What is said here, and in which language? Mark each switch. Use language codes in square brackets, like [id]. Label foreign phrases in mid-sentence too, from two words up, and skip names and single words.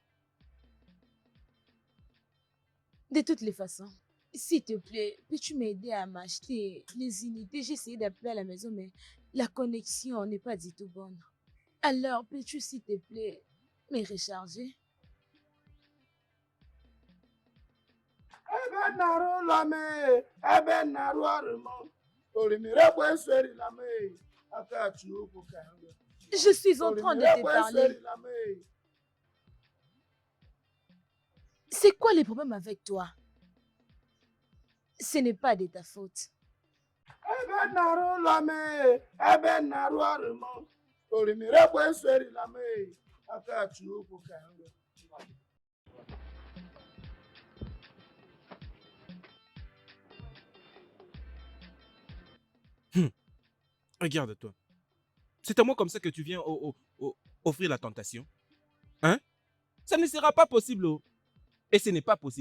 [fr] De toutes les façons, s'il te plaît, peux-tu m'aider à m'acheter les unités? J'ai essayé d'appeler à la maison, mais la connexion n'est pas du tout bonne. Alors, peux-tu, s'il te plaît, me recharger? [ig] Ebe narụ lame, ebe narụ arụmọ, orimiri ekwesịrị lame, aka achị ukwu ka nwe. [fr] Je suis en train de te parler. Lame. C'est quoi le problème avec toi? Ce n'est pas de ta faute. [ig] Ebe narụ lame, ebe narụ arụmọ, orimiri ekwesịrị lame, aka achị ukwu ka nwe. [fr] Regarde-toi. C'est à moi comme ça que tu viens offrir la tentation. Hein? Ça ne sera pas possible. Oh. Et ce n'est pas possible.